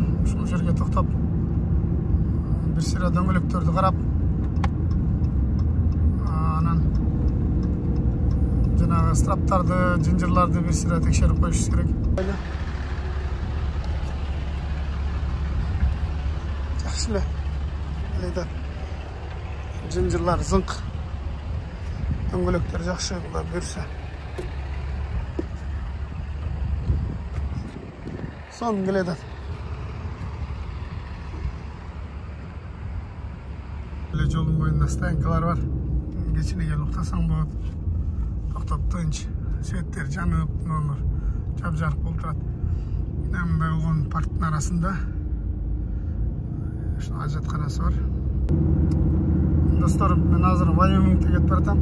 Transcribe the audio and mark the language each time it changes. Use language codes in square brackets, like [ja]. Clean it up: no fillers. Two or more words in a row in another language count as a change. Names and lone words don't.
[ky] Ушул жерге токтоп, бир сыра дөңгөлөктөрдү карап, анан жанагы страптарды, жинжирларды бир сыра текшерип коюшубуз керек. Жакшы эле. Эле жинжирлар зыңк. Дөңгөлөктөр жакшы, кудай буйрса. Son келеді. Жолдың бойында стоянкалар бар. Кечине келип уктасаң болот. Токтоп тынч, светтер жанып, номер жап-жарык болуп турат. Мындай болгон парктын арасында ушул ажатканасы бар. Достор, мен азыр Вайомингке кетип баратам.